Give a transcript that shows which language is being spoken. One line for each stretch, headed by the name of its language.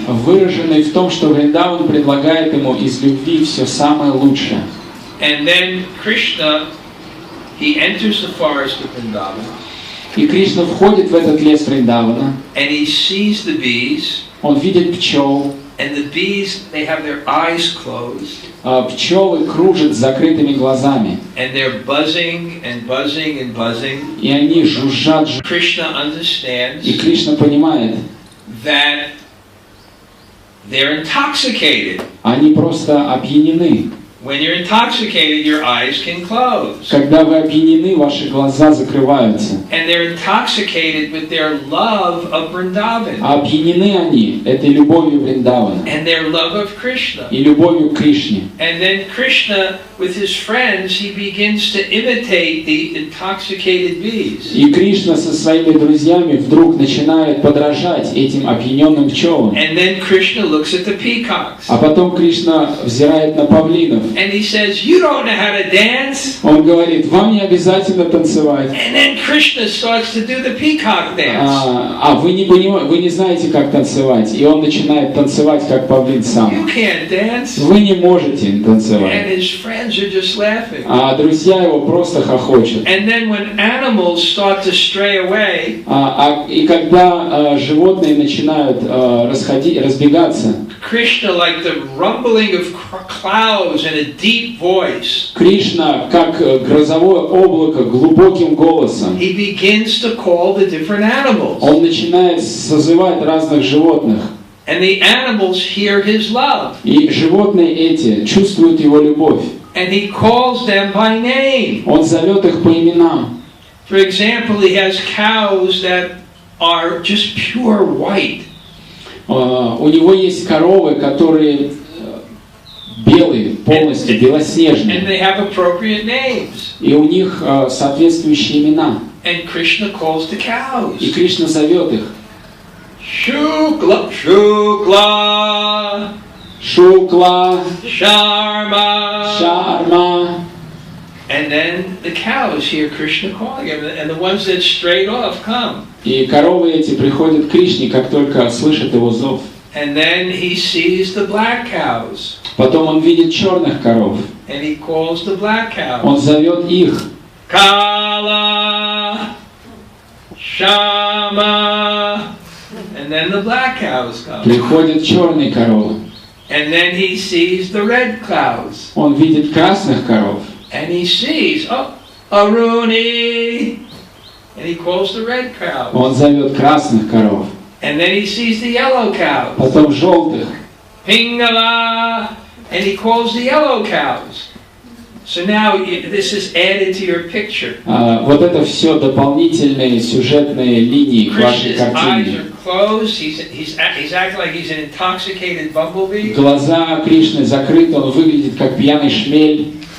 Russian: выраженный в том, что Вриндаван предлагает ему из любви все самое лучшее.
English: And then Krishna, he enters the forest of Vrindavan.
Russian: И Кришна входит в этот лес Вриндавана.
English: And he sees the bees.
Russian: Он видит пчел.
English: And the bees, they have their eyes closed.
Russian: Пчелы кружат с закрытыми глазами.
English: And they're buzzing and buzzing and buzzing.
Russian: И они жужжат.
English: Krishna understands
Russian: И Кришна понимает,
English: that they're intoxicated.
Russian: они просто опьянены.
English: When you're intoxicated, your eyes can close.
Russian: Когда вы опьянены, ваши глаза закрываются.
English: And they're intoxicated with their love of Vrindavan.
Russian: А опьянены они этой любовью Вриндавана.
English: And their love of Krishna.
Russian: И любовью к Кришне.
English: And then Krishna, with his friends, he begins to imitate the intoxicated bees.
Russian: И Кришна со своими друзьями вдруг начинает подражать этим опьяненным пчелам.
English: And then Krishna looks at the peacocks.
Russian: А потом Кришна взирает на павлинов.
English: And he says, you don't know how to dance.
Russian: Он говорит, вам не обязательно танцевать.
English: And then Krishna starts to do the peacock dance.
Russian: Вы не знаете, как танцевать. И он начинает танцевать, как павлин сам.
English: You can't dance.
Russian: Вы не можете
English: And
Russian: танцевать.
English: his friends are just laughing.
Russian: А друзья его просто хохочут.
English: And then when animals start to stray away,
Russian: И когда животные начинают разбегаться,
English: Krishna, like the rumbling of clouds and a deep voice,
Russian: Кришна, как грозовое облако, глубоким голосом,
English: he begins to call the different animals.
Russian: он начинает созывать разных животных.
English: And the animals hear his love.
Russian: И животные эти чувствуют его любовь.
English: And he calls them by name.
Russian: Он зовет их по именам.
English: For example, he has cows that are just pure white.
Russian: У него есть коровы, которые белые, полностью
English: And
Russian: белоснежные.
English: they have appropriate names.
Russian: И у них соответствующие имена.
English: And Krishna calls the cows.
Russian: И Кришна зовет их.
English: Shukla, Shukla,
Russian: Шукла,
English: Sharma.
Russian: Шарма.
English: And then the cows hear Krishna calling them, and the ones that strayed off come.
Russian: И коровы эти приходят к Кришне, как только слышат его зов.
English: And then he sees the black cows,
Russian: Потом он видит черных коров.
English: and he calls the black
Russian: Он
English: cows.
Russian: зовет их.
English: Kala, Shama, and then the black cows come.
Russian: Приходят черные коровы.
English: And then he sees the red cows,
Russian: Он видит красных коров.
English: and he sees, oh, Aruni, and he calls the red cows.
Russian: Он зовет красных коров.
English: And then he sees the yellow cows,
Russian: Потом желтых.
English: Pingala, and he calls the yellow cows. So now this is added to your picture.
Russian: Вот это все дополнительные сюжетные линии к вашей
English: Krishna's eyes
Russian: картине.
English: are closed. He's acting like he's an intoxicated bumblebee.
Russian: Глаза Кришны закрыты, он выглядит как пьяный шмель.